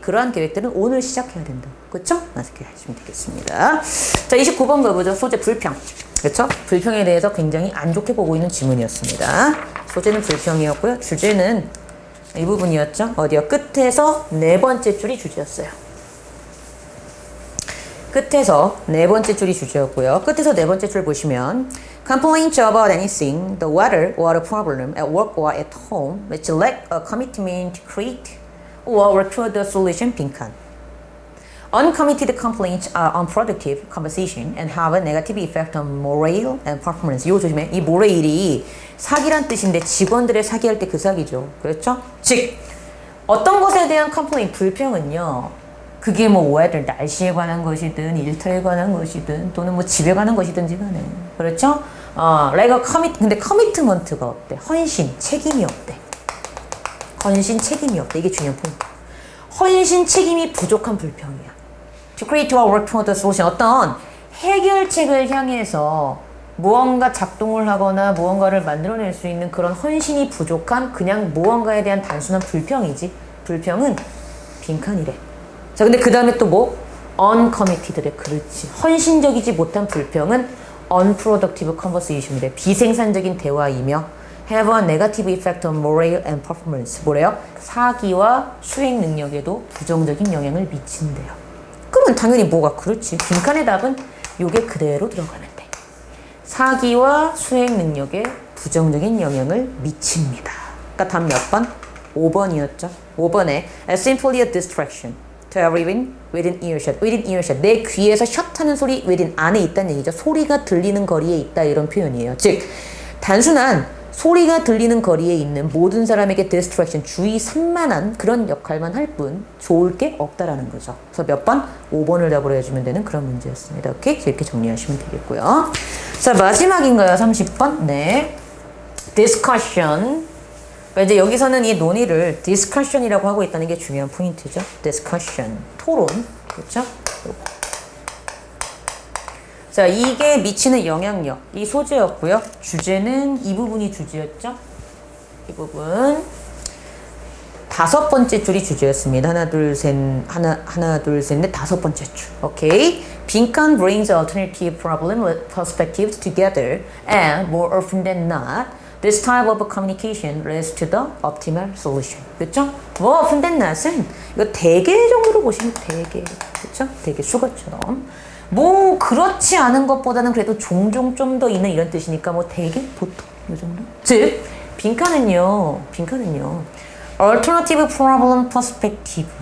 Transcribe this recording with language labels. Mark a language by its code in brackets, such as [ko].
[ko] 그러한 계획들은 오늘 시작해야 된다. 그렇죠? 이렇게 하시면 되겠습니다. 자, 29번 가보죠. 소재 불평. 그렇죠? 불평에 대해서 굉장히 안 좋게 보고 있는 지문이었습니다. 소재는 불평이었고요. 주제는 이 부분이었죠? 어디요? 끝에서 네 번째 줄이 주제였어요. 끝에서 네 번째 줄이 주제였고요. 끝에서 네 번째 줄 보시면 [en] complaints about anything, the water problem at work or at home, which lack a commitment to create or require the solution 빈칸. Uncommitted complaints are unproductive conversation and have a negative effect on morale and performance. [ko] 이거 조심해. 이 morale이 사기란 뜻인데 직원들의 사기할 때 그 사기죠. 그렇죠? 즉 어떤 것에 대한 complaint, 불평은요. 그게 뭐 weather, 날씨에 관한 것이든 일터에 관한 것이든 또는 뭐 집에 관한 것이든지 간에. 그렇죠? [en] like a commit, [ko] 근데 commitment가 없대. 헌신, 책임이 없대. 헌신, 책임이 없대. 이게 중요한 포인트. 헌신, 책임이 부족한 불평이야. [en] To create or work toward the solution. [ko] 어떤 해결책을 향해서 무언가 작동을 하거나 무언가를 만들어낼 수 있는 그런 헌신이 부족한 그냥 무언가에 대한 단순한 불평이지. 불평은 빈칸이래. 자, 근데 그 다음에 또 뭐? uncommitted래. 그렇지. 헌신적이지 못한 불평은 [en] unproductive conversation [ko] 이래. 비생산적인 대화이며 [en] have a negative effect on morale and performance. [ko] 뭐래요? 사기와 수행 능력에도 부정적인 영향을 미친대요. 그러면 당연히 뭐가 그렇지. 빈칸의 답은 요게 그대로 들어가면 돼. 사기와 수행 능력에 부정적인 영향을 미칩니다. 그러니까 답 몇 번? 5번이었죠. [en] 5번에 as simply a distraction to everyone within earshot. within earshot. [ko] 내 귀에서 샷하는 소리 within 안에 있다는 얘기죠. 소리가 들리는 거리에 있다 이런 표현이에요. 즉 단순한 소리가 들리는 거리에 있는 모든 사람에게 distraction, 주의 산만한 그런 역할만 할 뿐 좋을 게 없다라는 거죠. 그래서 몇 번? 5번을 답으로 해주면 되는 그런 문제였습니다. 오케이? 이렇게 정리하시면 되겠고요. 자, 마지막인가요? 30번? 네. discussion. 그러니까 이제 여기서는 이 논의를 discussion이라고 하고 있다는 게 중요한 포인트죠. discussion. 토론. 그렇죠? 자, 이게 미치는 영향력, 이 소재였고요. 주제는 이 부분이 주제였죠. 이 부분. 다섯 번째 줄이 주제였습니다. 하나, 둘, 셋, 넷, 다섯 번째 줄. 오케이. [en] 빈칸 brings alternative problem perspectives together and more often than not, this type of communication leads to the optimal solution. [ko] 그렇죠? more often than not은 이거 대개 정도로 보시면 대개. 그렇죠? 대개 수거처럼. 뭐 그렇지 않은 것보다는 그래도 종종 좀 더 있는 이런 뜻이니까 뭐 대개 보통 이 정도. 즉 빈칸은요. alternative problem perspective.